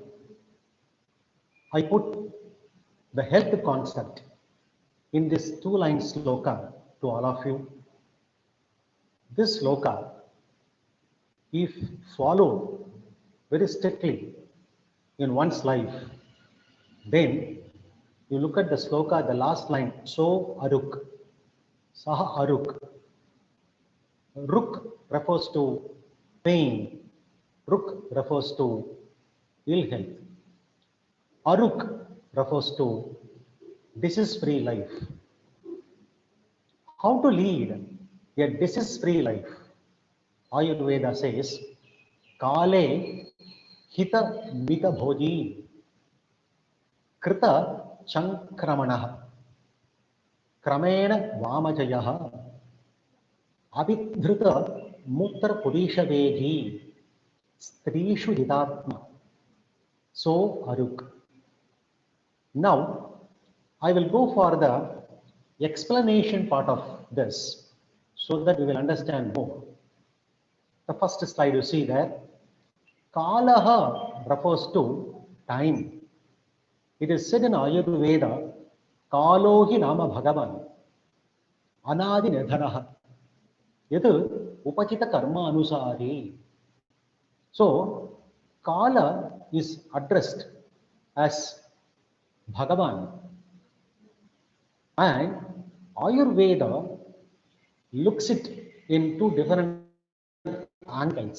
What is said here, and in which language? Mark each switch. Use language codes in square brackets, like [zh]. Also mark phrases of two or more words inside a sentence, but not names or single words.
[en] I put the health concept in this 2-line sloka to all of you. This sloka, if followed very strictly in one's life, then you look at the sloka, the last line, [sa] सो अरुक्, सह अरुक्. [en] Ruk refers to pain, ruk refers to ill health, aruk refers to disease-free life. How to lead a disease-free life? Ayurveda says, [sa] काले हित मित भोजी कृत चङ्क्रमणः क्रमेण वामजयः अभिधृत मूत्र पुदिषवेजी स्त्रीषु हितात्मा सो अरुक्. [en] Now, I will go for the explanation part of this so that we will understand more. The first slide you see there, Kalaha refers to time. It is said in Ayurveda, [sa] कालोहि नाम भगवान्, अनादि निधनः, यदु उपचित कर्म अनुसारी. [en] So, Kala is addressed as Bhagavan, and Ayurveda looks it in 2 different angles.